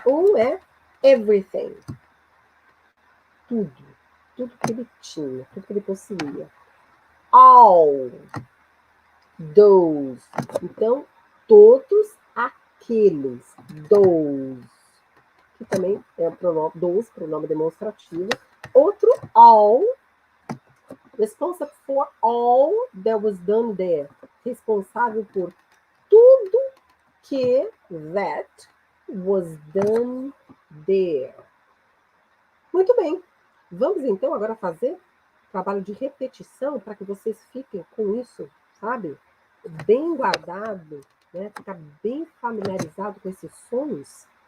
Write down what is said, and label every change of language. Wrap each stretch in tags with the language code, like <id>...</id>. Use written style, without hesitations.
<pt>Um é everything. Tudo que ele tinha, tudo que ele possuía. All. Those. Então, todos aqueles. Those. Que também é o pronome, those, pronome demonstrativo. Outro, all.</pt> <en>Responsible for all that was done there.</en> <pt>Responsável por tudo que</pt> <en>that was done there.</en> <pt>Muito bem. Vamos então agora fazer trabalho de repetição para que vocês fiquem com isso, sabe? Bem guardado, né? Ficar bem familiarizado com esses sons.</pt>